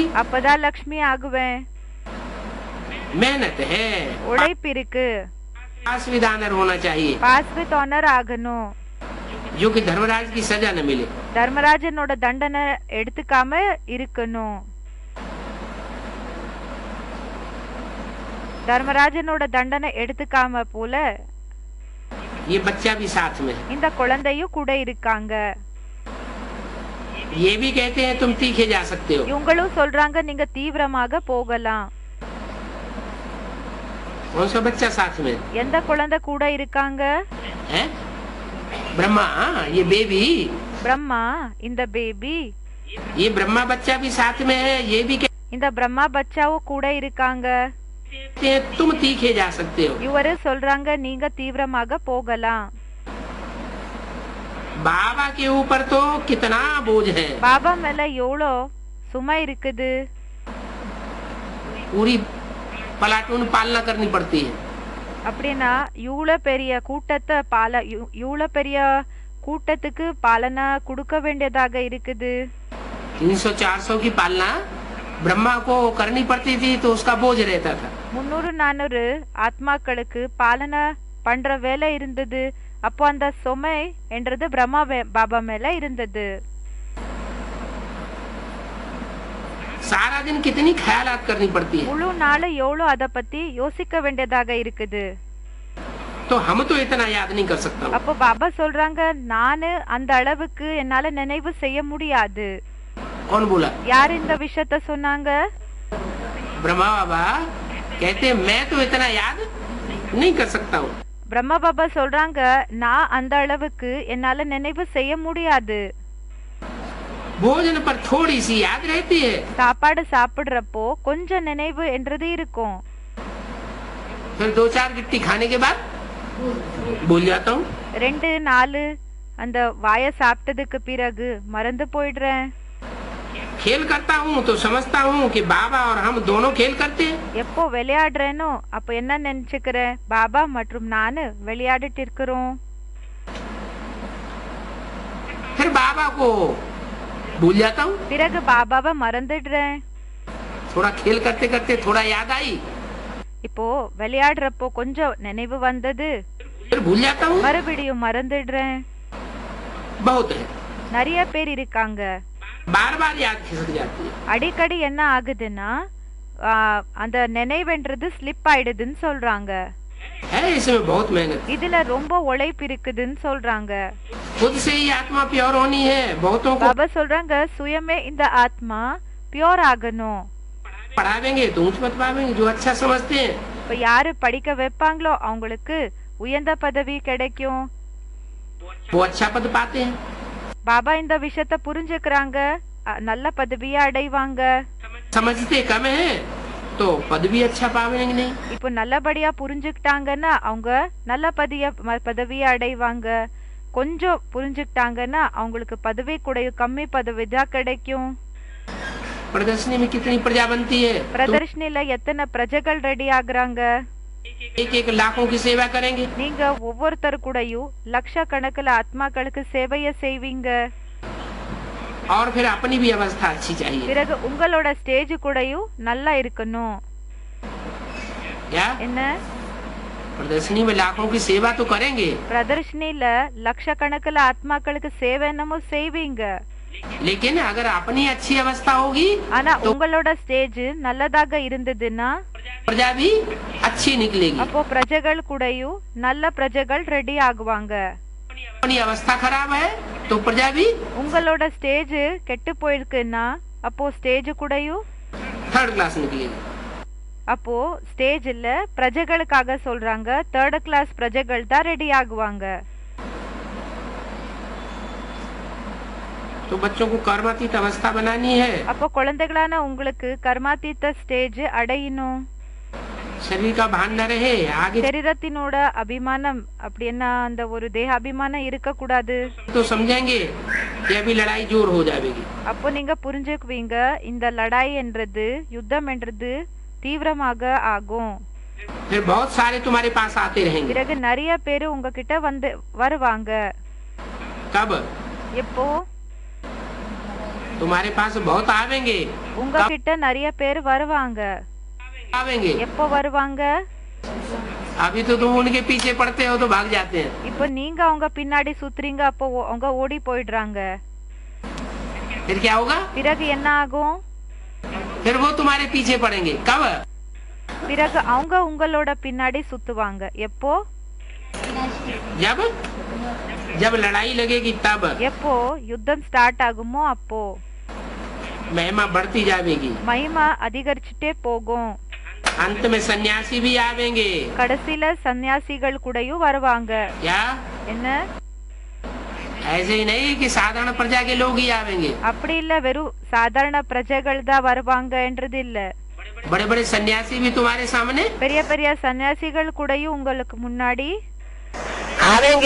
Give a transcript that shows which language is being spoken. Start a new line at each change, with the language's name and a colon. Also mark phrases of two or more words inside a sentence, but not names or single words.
Tamil: அப்பதான் லக்ஷ்மி ஆகுவேன்.
Hindi: मेहनत है,
Tamil: உழைப்பு இருக்கு,
English: pass with honour
Hindi: होना चाहिए,
English: pass with honour
Tamil: ஆகணும்,
Hindi: जो कि धर्मराज की सजा न मिले।
Tamil: தர்மராஜனோட தண்டனை எடுத்துக்காம இருக்கணும். தர்மராஜனோட தண்டனை எடுத்துக்காம போல
Hindi: ये बच्चा भी साथ में है।
Tamil: இந்த குழந்தையும் கூட இருக்காங்க.
Hindi: ये भी कहते हैं तुम तीखे जा सकते हो।
Tamil: இவங்களும் சொல்றாங்க நீங்க தீவிரமாக போகலாம்.
Hindi: कौन सा बच्चा साथ में?
Tamil: எந்த குழந்தை கூட இருக்காங்க?
Hindi: है ब्रह्मा, ये बेबी।
Tamil: பிரம்மா, இந்த பேபி.
Hindi: ये ब्रह्मा बच्चा भी साथ में है। ये भी
Tamil: இந்த பிரம்மா பச்சாவும் கூட இருக்காங்க.
Hindi: कहते हैं तुम तीखे जा सकते हो।
Tamil: இவரு சொல்றாங்க நீங்க தீவிரமாக போகலாம்.
Hindi: बाबा के ऊपर तो कितना बोझ है।
Tamil: பாபா மேல எவ்வளோ சுமை இருக்குது.
Hindi: पूरी पलाटून पालना करनी पड़ती है।
Tamil: அப்படின்னா இவ்வளோ பெரிய கூட்டத்துக்கு பாலனா கொடுக்க வேண்டியதாக இருக்குது.
Hindi: 300-400 की पालना ब्रह्मा को करनी पड़ती थी तो उसका बोझ रहता था।
Tamil: 300-400 ஆத்மாக்களுக்கு பாலனா பண்ற வேலை இருந்தது. அப்போ அந்த சுமை என்றது பிரம்மா பாபா மேல இருந்தது.
Hindi: सारा दिन कितनी ख्यालात करनी पड़ती है।
Tamil: முழு நாள் எவ்வளோ அத பத்தி யோசிக்க வேண்டியதாக இருக்குது.
Hindi: तो हम तो इतना याद नहीं कर सकता।
Tamil: அப்போ பாபா சொல்றாங்க நானு அந்த அளவுக்கு என்னால நினைவு செய்ய முடியாது.
Hindi: कौन बोला?
Tamil: யார் இந்த விஷயத்த சொன்னாங்க?
Hindi: ब्रह्मा बाबा कहते मैं तो इतना याद नहीं कर सकता हूँ।
Tamil: பிரம்மா பாபா சொல்றாங்க நான் அந்த அளவுக்கு என்னால நினைவு செய்ய முடியாது.
Hindi: भोजन पर थोड़ी सी याद रहती है।
Tamil: சாப்பாடு சாப்பிடுறப்போ கொஞ்சம் நினைவு என்றது இருக்கும்.
Hindi: फिर 2-4 गिट्टी खाने के बाद भूल जाता हूँ।
Tamil: 2-4 அந்த வாய சாப்பிட்டதுக்கு பிறகு மறந்து போயிடுறேன்.
Hindi: खेल करता हूँ तो समझता हूँ कि बाबा और हम दोनों खेल करते हैं।
Tamil: எப்போ விளையாடுறேனோ அப்ப என்ன நினைச்சுக்கிறேன், பாபா மற்றும் நானு விளையாடிட்டு இருக்கிறோம்.
Hindi: फिर बाबा को भूल जाता हूँ।
Tamil: பிறகு பாபாவை மறந்துடுறேன்.
Hindi: थोड़ा खेल करते करते थोड़ा याद आई,
Tamil: இப்போ விளையாடுறப்போ கொஞ்சம் நினைவு வந்தது,
Hindi: फिर भूल जाता हूँ।
Tamil: மறுபடியும் மறந்துடுறேன்.
Hindi: बहुत है,
Tamil: நிறைய பேர் இருக்காங்க.
Hindi: बार बार याद खिसक जाती है।
Tamil: அடிக்கடி என்ன ஆகுதுன்னா அந்த நினைவுன்றது ஸ்லிப் ஆயிடுதுன்னு சொல்றாங்க.
Hindi: है इसमें बहुत मेहनत।
Tamil: இதுல ரொம்ப உழைப்பு இருக்குதுன்னு சொல்றாங்க.
Hindi: खुद से ही आत्मा प्योर होनी है। बहुतों को
Tamil: பாபா சொல்றாங்க சுயமே இந்த ஆத்மா பியூர் ஆகணும்.
Hindi: पढ़ावेंगे तो ऊंच पद पावेंगे जो अच्छा समझते हैं।
Tamil: இப்ப யாரு படிக்க வைப்பாங்களோ அவங்களுக்கு உயர்ந்த பதவி கிடைக்கும்.
Hindi: वो अच्छा पद पाते हैं।
Tamil: பாபா இந்த விஷயத்த புரிஞ்சுக்கிறாங்க, நல்ல பதவியை அடைவாங்க.
Hindi: समझते कम है तो पद भी अच्छा पावेंगे नहीं।
Tamil: இப்போ நல்லபடியா புரிஞ்சுக்கிட்டாங்கன்னா அவங்க நல்ல பதவியை அடைவாங்க. கொஞ்சம் புரிஞ்சுக்கிட்டாங்கன்னா அவங்களுக்கு பதவி கூட கம்மி பதவி தான் கிடைக்கும்.
Hindi: प्रदर्शनी में कितनी प्रजा बनती है?
Tamil: பிரதர்ஷனில எத்தனை பிரஜைகள் ரெடி ஆகுறாங்க.
Hindi: एक एक लाखों की सेवा करेंगे
Tamil: நீங்க ஒவ்வொருத்தர் கூடயும் லட்சக்கணக்கில் ஆத்மாக்களுக்கு சேவைய செய்வீங்க.
Hindi: और फिर अपनी भी अवस्था अच्छी चाहिए
Tamil: பிறகு உங்களோட ஸ்டேஜ் கூடயும் நல்லா இருக்கணும்.
Hindi: क्या
Tamil: என்ன
Hindi: प्रदर्शनी में लाखों की सेवा तो करेंगे
Tamil: பிரதர்ஷனில லட்சக்கணக்கில் ஆத்மாக்களுக்கு சேவை என்னமோ செய்வீங்க.
Hindi: लेकिन अगर अपनी अच्छी अवस्था होगी
Tamil: ஆனா உங்களோட ஸ்டேஜ் நல்லதாக இருந்ததுன்னா
Hindi: प्रजा भी अच्छी निकलेगी
Tamil: அப்போ பிரஜைகள் கூடயும் நல்ல பிரஜைகள் ரெடி ஆகுவாங்க.
Hindi: अपनी अवस्था खराब है तो प्रजा भी
Tamil: உங்களோட ஸ்டேஜ் கெட்டு போயிருக்குன்னா அப்போ ஸ்டேஜ் கூடயும்
English: third class
Hindi: निकलेगी
Tamil: அப்போ ஸ்டேஜ்ல பிரஜைகளுக்காக சொல்றாங்க
English: third class
Tamil: பிரஜைகள் தான் ரெடி ஆகுவாங்க.
Hindi: तो बच्चों को कर्मातीत अवस्था बनानी है
Tamil: அப்போ குழந்தைகளான உங்களுக்கு கர்மாதீத்த ஸ்டேஜ் அடையணும்.
Hindi: शरीर का भान न रहे आगे
Tamil: சரீரத்தினோட அபிமானம் அப்படின்னா அந்த ஒரு தேக அபிமானம் இருக்க கூடாது.
Hindi: तो समझेंगे कि अभी लड़ाई जोर हो जाएगी
Tamil: அப்போ நீங்க புரிஞ்சுக்குவீங்க இந்த லடாய் என்றது யுத்தம் என்றது தீவிரமாக ஆகும்.
Hindi: फिर बहुत सारे तुम्हारे पास आते रहेंगे
Tamil: பிறகு நிறைய பேரு உங்ககிட்ட வந்து வருவாங்க.
Hindi: कब
Tamil: எப்போ
Hindi: तुम्हारे पास बहुत आवेंगे
Tamil: உங்ககிட்ட நிறைய பேர் வருவாங்க.
Hindi: आवेंगे
Tamil: எப்போ வருவாங்க?
Hindi: अभी तो तुम उनके पीछे पड़ते हो तो भाग जाते हैं
Tamil: இப்போ நீங்க அவங்க பின்னாடி சுத்துறீங்க அப்போ அவங்க ஓடி போயிடுறாங்க.
Hindi: फिर क्या होगा
Tamil: பிறகு என்ன ஆகும்?
Hindi: फिर वो तुम्हारे पीछे पड़ेंगे कब
Tamil: பிறகு அவங்க உங்களோட பின்னாடி சுத்துவாங்க. எப்போ?
Hindi: जब जब लड़ाई लगेगी तब
Tamil: எப்போ யுத்தம் ஸ்டார்ட் ஆகுமோ அப்போ
Hindi: महिमा बढ़ती जाएगी
Tamil: மகிமா அதிகரிச்சுட்டே போகும்.
Hindi: अंत में सन्यासी भी आवेंगे
Tamil: கடைசில சன்னியாசிகள் கூடயும் வருவாங்க.
Hindi: क्या
Tamil: என்ன
Hindi: ऐसे ही नहीं कि साधारण प्रजा के लोग ही आवेंगे
Tamil: அப்படி இல்ல வெறும் சாதாரண பிரஜைகள் தான் வருவாங்கன்றது இல்ல.
Hindi: बड़े बड़े सन्यासी भी तुम्हारे सामने
Tamil: பெரிய பெரிய சன்னியாசிகள் கூடயும் உங்களுக்கு முன்னாடி
Hindi: आवेंगे